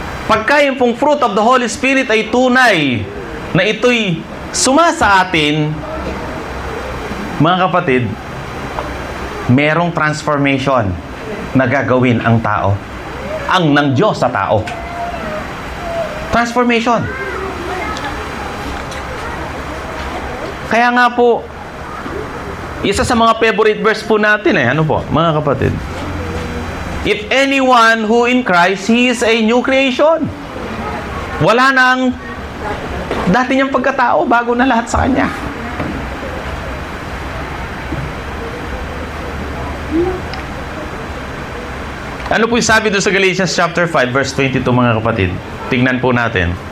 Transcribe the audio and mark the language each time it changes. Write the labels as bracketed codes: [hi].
[tl] Pagka yung pong fruit of the Holy Spirit ay tunay na ito'y sumasa atin, mga kapatid, merong transformation na gagawin ang tao. Ang ng Diyos sa tao. Transformation. Kaya nga po, isa sa mga favorite verse po natin mga kapatid. [en] If anyone who in Christ, he is a new creation. [tl] Wala nang dati niyang pagkatao, bago na lahat sa Kanya. Ano po yung sabi doon sa Galatians chapter 5 verse 22, mga kapatid? Tingnan po natin.